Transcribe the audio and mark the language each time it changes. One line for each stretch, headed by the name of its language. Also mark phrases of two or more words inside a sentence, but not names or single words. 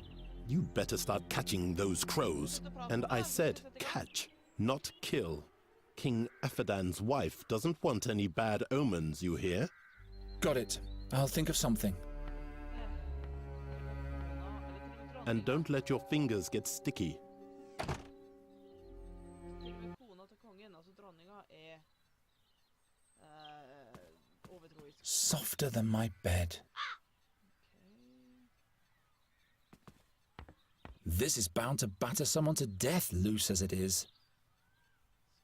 English: You better start catching those crows. And I said catch, not kill. King Aphedan's wife doesn't want any bad omens, you hear? Got it. I'll think of something. And don't let your fingers get sticky.
Norwegian: Til og med kona til kongen, altså dronninga, er overtroisk.
English: Softer than my bed. This is bound to batter someone to death, loose as it is.